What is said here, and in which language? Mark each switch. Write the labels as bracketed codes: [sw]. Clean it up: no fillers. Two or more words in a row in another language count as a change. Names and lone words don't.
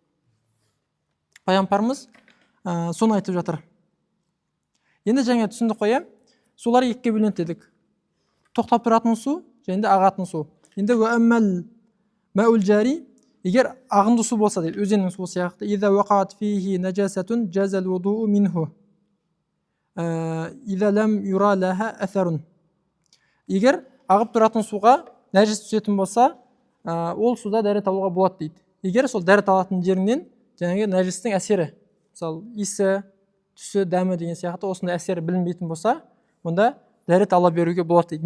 [kk] Пайғамбарымыз соны айтып жатыр. Енді жаңа түсіндік қой, сулар екіге бөлінеді дедік. Тоқтап тұратын су және де ағатын су. Енді [ar] الماء الجاري, [kk] егер ағынды су болса дейді, өзеннің суы сияқты, [ar] إذا وقعت فيه نجاسة جاز الوضوء منه. إذا لم ير لها أثر. [kk] Егер ағып тұратын суға нәжіс түсетін болса, ол суда дәрет алуға болады дейді. Егер сол дәрет алатын жеріңнен жаңағы нәжістің әсері, мысалы, иісі, түсі, дәмі деген сияқты осындай әсері білінбейтін болса, онда дәрет ала беруге болады дейді.